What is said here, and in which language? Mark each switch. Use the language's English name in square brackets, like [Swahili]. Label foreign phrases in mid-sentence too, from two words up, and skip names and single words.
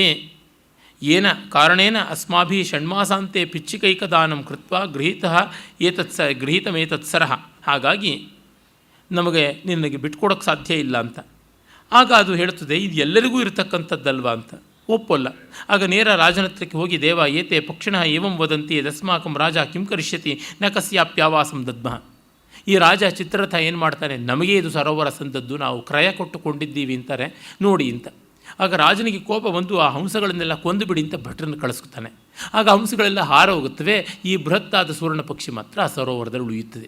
[Sanskrit] ಏನ ಕಾರಣೇನ ಅಸ್ಮಾಭಿ ಷಣ್ಮಾಸಾಂತೆ ಪಿಚ್ಚಿಕೈಕದಾನಂ ಕೃತ್ವ ಗೃಹೀತಮೇತತ್ಸರಃ. [Kannada] ಹಾಗಾಗಿ ನಮಗೆ ನಿನಗೆ ಬಿಟ್ಕೊಡೋಕ್ಕೆ ಸಾಧ್ಯ ಇಲ್ಲ ಅಂತ. ಆಗ ಅದು ಹೇಳುತ್ತದೆ, ಇದು ಎಲ್ಲರಿಗೂ ಇರತಕ್ಕಂಥದ್ದಲ್ವಾ ಅಂತ. ಒಪ್ಪಲ್ಲ. ಆಗ ನೇರ ರಾಜನ ಹತ್ರಕ್ಕೆ ಹೋಗಿ, [Sanskrit] ದೇವ ಏತೆ ಪಕ್ಷಿಣಃ ಏವಂ ವದಂತಿ ಯದಸ್ಮಾಕಂ ರಾಜ ಕಿಂ ಕರಿಷ್ಯತಿ ನ ಕಸ್ಯಾಪ್ಯಾವಾಸಂ ದದ್ಮಃ. [Kannada] ಈ ರಾಜ ಚಿತ್ರರಥ ಏನು ಮಾಡ್ತಾನೆ, ನಮಗೆ ಇದು ಸರೋವರ ಸಂದದ್ದು, ನಾವು ಕ್ರಯ ಕೊಟ್ಟುಕೊಂಡಿದ್ದೀವಿ ಅಂತಾರೆ ನೋಡಿ ಅಂತ. ಆಗ ರಾಜನಿಗೆ ಕೋಪ ಬಂದು ಆ ಹಂಸಗಳನ್ನೆಲ್ಲ ಕೊಂದುಬಿಡಿ ಅಂತ ಭಟ್ರನ್ನು ಕಳಿಸ್ತಾನೆ. ಆಗ ಹಂಸಗಳೆಲ್ಲ ಹಾರ ಹೋಗುತ್ತವೆ. ಈ ಬೃಹತ್ತಾದ ಸುವರ್ಣ ಪಕ್ಷಿ ಮಾತ್ರ ಆ ಸರೋವರದಲ್ಲಿ ಉಳಿಯುತ್ತದೆ.